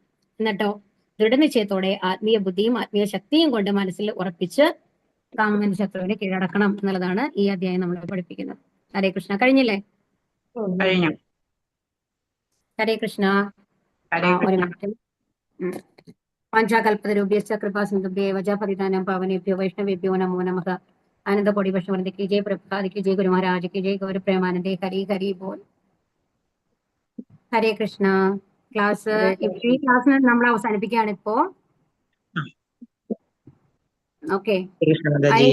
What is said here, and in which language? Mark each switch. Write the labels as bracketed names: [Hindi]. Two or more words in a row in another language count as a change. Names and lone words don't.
[Malayalam] എന്നിട്ടോ ദൃഢനിശ്ചയത്തോടെ ആത്മീയ ബുദ്ധിയും ആത്മീയ ശക്തിയും കൊണ്ട് മനസ്സിൽ ഉറപ്പിച്ച് കാമം എന്ന ശത്രുവിനെ കീഴടക്കണം എന്നുള്ളതാണ് ഈ അധ്യായം നമ്മളെ പഠിപ്പിക്കുന്നത്. ഹരേ കൃഷ്ണ. കഴിഞ്ഞില്ലേ? കഴിഞ്ഞു. ഹരേ കൃഷ്ണ. ഒരു മിനിറ്റ്. [Sanskrit] വാഞ്ചാകൽപതരുഭ്യശ്ച കൃപാസിന്ധുഭ്യേവ ച പതിതാനാം പാവനേഭ്യോ വൈഷ്ണവേഭ്യോ നമോ നമഃ. ആനന്ദകോടി വൈഷ്ണവൃന്ദ ജയ് പ്രഭുപാദ് ജയ് ഗുരു മഹാരാജ് ജയ് ഗൗര പ്രേമാനന്ദേ ഹരി ഹരി ബോൾ. [Malayalam] ഹരേ കൃഷ്ണ. ഈ ക്ലാസ് നമ്മൾ അവസാനിപ്പിക്കുകയാണ് ഇപ്പോ. ഓക്കെ.